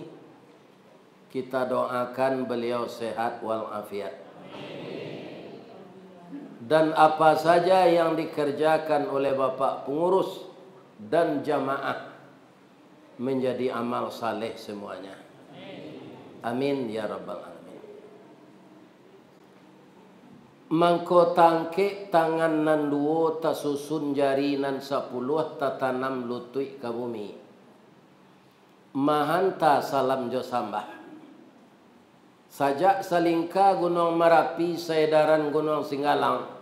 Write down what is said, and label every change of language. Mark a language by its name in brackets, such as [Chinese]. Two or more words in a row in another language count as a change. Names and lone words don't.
[Indonesian] Kita doakan beliau sehat walafiat. Dan apa saja yang dikerjakan oleh Bapak pengurus dan jamaah menjadi amal saleh semuanya. [Arabic] Amin ya rabbal alamin. [Minangkabau] Mangko tangke tangan nan duo tasusun jari nan 10 tatanam lutui ka bumi. Mahanta salam jo sambah. Sajak salingka Gunung Merapi saedaran Gunung Singgalang.